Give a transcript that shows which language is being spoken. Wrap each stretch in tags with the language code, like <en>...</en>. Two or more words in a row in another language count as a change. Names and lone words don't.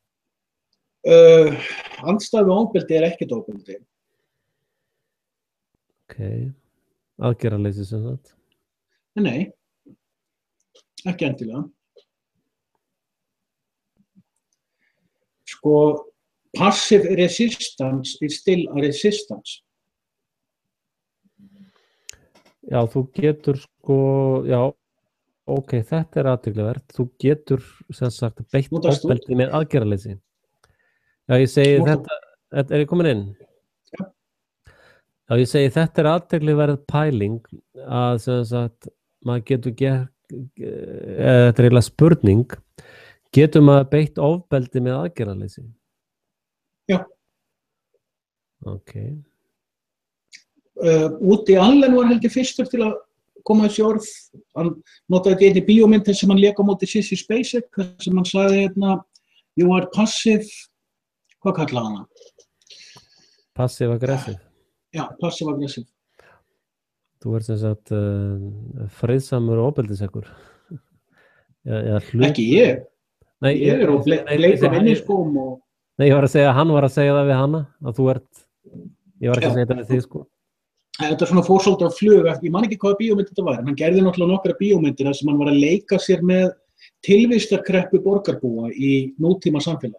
<is>Andstæðan við ofbeldi er ekkert ofbeldi. Ok, aðgerðarleysi sem sagt? Nei, ekki endilega. Sko,</is> <en>passive resistance is still a resistance.</en> <is>Já, þú getur sko, já, ok, þetta er athyglisvert. Þú getur sem sagt beitt ofbeldi með aðgerðarleysi. Já, ég segi þetta, er ég komin inn? Já. Já, ég segi þetta er athyglisverð pæling að sem sagt maður getur þetta er eiginlega spurning, getur maður beitt ofbeldi með aðgerðarleysi? Já. Ok. Woody Allen var heldur fyrstur til að koma þessi orð. Hann notaði þetta í bíómynd sem hann lék á móti Sissy Spacek, sem hann sagði hérna,</is> <en>you are passive,</en> <is>hvað kallaði hann?</is> <en>Passive aggressive.</en> <is>Já,</is> <en>passive aggressive.</en> <is>Þú ert sem sagt friðsamur og ofbeldiseggur. Ekki ég. Nei, ég er á bleikum inniskóm og... Nei, ég var að segja, hann var að segja það við hana, að þú ert, ég var ekki að segja þetta við þig sko. Þetta er svona fórsólt af flug, ég man ekki hvaða bíómynd þetta var, en hann gerði náttúrulega nokkra bíómyndir þar sem hann var að leika sér með tilvistarkreppu borgarbúa í nútíma samfélagi.</is>